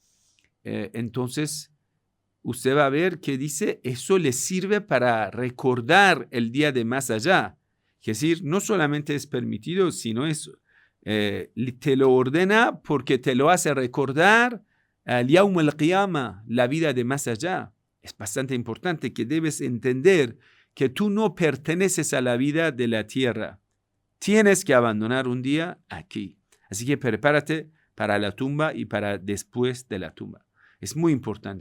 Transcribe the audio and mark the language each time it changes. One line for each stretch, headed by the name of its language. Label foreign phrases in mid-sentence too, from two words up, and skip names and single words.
Spanish: Entonces, usted va a ver que dice, eso le sirve para recordar el día de más allá. Es decir, no solamente es permitido, sino eso. Te lo ordena porque te lo hace recordar al
Arabic: يوم القيامة,
Spanish: la vida de más allá. Es bastante importante que debes entender que tú no perteneces a la vida de la tierra. Tienes que abandonar un día aquí. Así que prepárate para la tumba y para después de la tumba. Es muy importante.